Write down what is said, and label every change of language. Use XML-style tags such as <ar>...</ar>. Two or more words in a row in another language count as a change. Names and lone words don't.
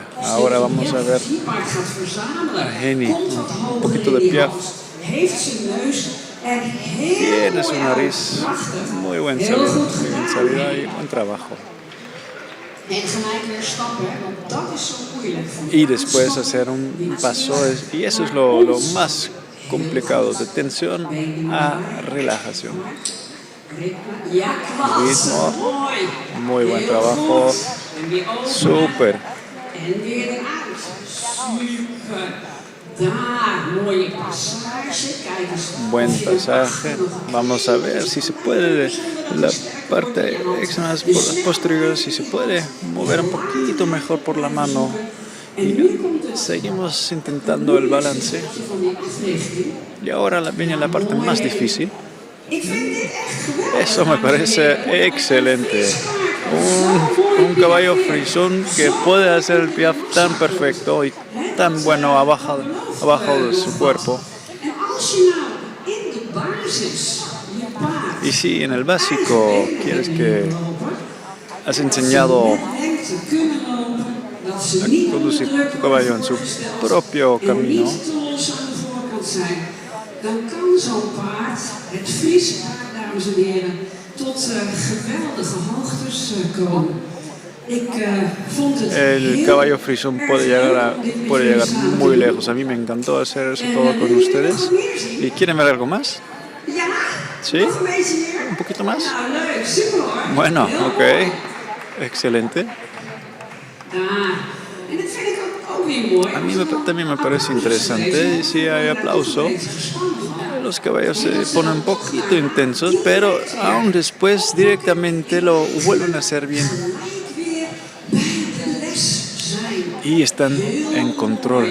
<es>Ahora vamos a ver</es> <nl>Die paard gaat verzamelen.</nl> <es>a Henny,</es> <nl>Komt wat</nl> <es>un</es> <nl>hoger</nl> <es>poquito</es> <nl>in de die</nl> <es>Piaf.</es> <nl>hals. Heeft zijn neus er heel</nl> <es>Tiene su</es> <nl>mooi</nl> <es>nariz,</es> <nl>uit. Prachtig.</nl> <es>muy buen</es> <nl>Heel</nl> <es>salida,</es> <nl>goed</nl> <es>muy bien</es> <nl>gedaan.</nl> <es>salida y buen trabajo.</es> <nl>En gelijk weer stappen, want dat is zo moeilijk.</nl> <es>Y después hacer un paso, y eso es lo más complicado, de tensión a relajación.</es> <nl>Ja, klasse.</nl> <es>Ritmo,</es> <nl>Mooi.</nl> <es>muy buen</es> <nl>Heel</nl> <es>trabajo,</es> <nl>goed. En weer open.</nl> <es>súper.</es> <nl>En weer eruit. Super. Daar, mooie passage. Kijk eens.</nl> <es>Buen</es> <nl>of je</nl> <es>pasaje.</es> <nl>nog-</nl> <es>Vamos a ver si se puede, la parte extra más posterior, si se puede mover un poquito mejor por la mano. Y seguimos intentando el balance.</es> <nl>Van die africhting.</nl> <es>Y ahora viene la parte más difícil.</es> <nl>Ik vind dit echt geweldig.</nl> <es>Eso me parece excelente. Un caballo frisón que puede hacer el piaffe tan perfecto y tan bueno abajo de su cuerpo.</es> <nl>En als je nou in de basis je paard</nl> <es>Y si en el básico quieres que has enseñado</es> <nl>denkt te kunnen lopen, dat ze</nl> <es>a</es> <nl>niet</nl> <es>conducir</es> <nl>onder druk</nl> <es>tu caballo en su</es> <nl>gesteld</nl> <es>propio</es> <nl>en</nl> <es>camino,</es> <nl>niet te los aan de voorkant zijn, dan kan zo'n paard, het Friese paard, dames en heren, tot geweldige hoogtes komen. Ik vond het</nl> <es>el</es> <nl>heel</nl> <es>caballo frisón puede llegar muy lejos. A mí me encantó hacer eso todo con ustedes. ¿Y quieren ver algo más?</es> <nl>Ja,</nl> <es>¿Sí?</es> <nl>nog een beetje meer.</nl> <es>¿Un poquito más?</es> <nl>Nou, leuk, super hoor.</nl> <es>Bueno,</es> <nl>Heel</nl> <es>ok.</es> <nl>mooi.</nl> <es>Excelente.</es> <nl>En dat vind ik ook weer mooi.</nl> <es>A mí también me parece interesante. Y si hay aplauso, los caballos se ponen un poquito intensos, pero aún después directamente lo vuelven a hacer bien. Y están en control.</es>